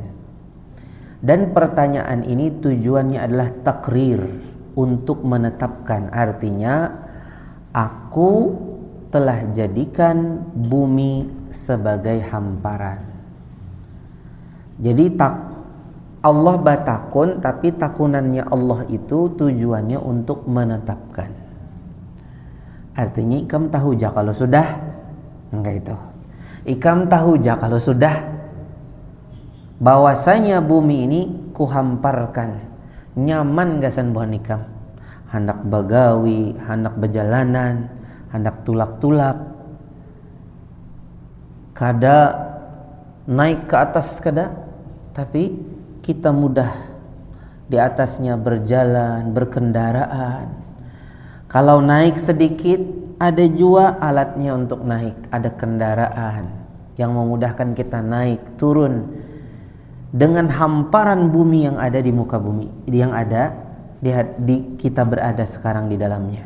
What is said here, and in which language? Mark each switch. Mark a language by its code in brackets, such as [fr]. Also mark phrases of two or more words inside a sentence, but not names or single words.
[id] Dan pertanyaan ini tujuannya adalah takrir, untuk menetapkan, artinya aku telah jadikan bumi sebagai hamparan. [bjn] Jadi Allah batakun, tapi takunannya Allah itu tujuannya untuk menetapkan. Artinya ikam tahu ja kalau sudah, enggak itu. Ikam tahu ja kalau sudah bahwasanya bumi ini kuhamparkan, nyaman gasan buhan ikam, hendak bagawi, hendak berjalanan, hendak tulak-tulak, kada naik ke atas kada, [id] tapi kita mudah di atasnya berjalan, berkendaraan. Kalau naik sedikit, ada juga alatnya untuk naik, ada kendaraan yang memudahkan kita naik turun dengan hamparan bumi yang ada di muka bumi, yang ada di kita berada sekarang di dalamnya.